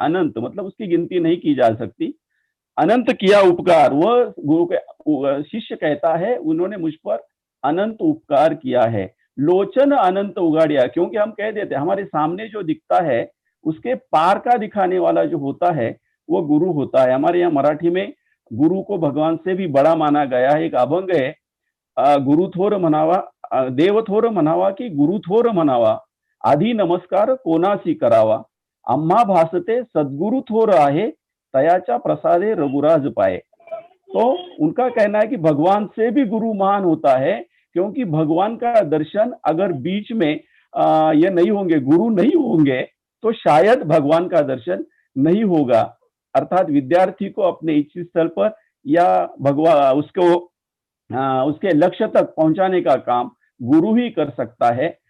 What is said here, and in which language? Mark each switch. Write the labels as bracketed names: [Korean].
[Hindi] अनंत मतलब उसकी गिनती नहीं की जा सकती। अनंत किया उपकार, वह गुरु के शिष्य कहता है उन्होंने मुझ पर अनंत उपकार किया है। [Marathi] लोचन अनंत उगाड़िया, [Hindi] क्योंकि हम कह देते हैं हमारे सामने जो दिखता है उसके पार का दिखाने वाला जो होता है वो गुरु होता है। हमारे यहाँ मराठी में गुरु को भगवान से भी बड़ा माना गया है। एक अभंग है, [Marathi] गुरु थोर म्हणावा, देव थोर म्हणावा की गुरु थोर म्हणावा, आधी नमस्कार कोणासी करावा, आम्हा भासते सद्गुरु थोर आहे, तयाच्या प्रसादे रघुराज पाए। [Hindi] तो उनका कहना है कि भगवान से भी गुरु महान होता है, क्योंकि भगवान का दर्शन अगर बीच में ये नहीं होंगे, गुरु नहीं होंगे, तो शायद भगवान का दर्शन नहीं होगा। अर्थात विद्यार्थी को अपने इच्छित स्थल पर या भगवान उसके लक्ष्य तक पहुंचाने का काम गुरु ही कर सकता है।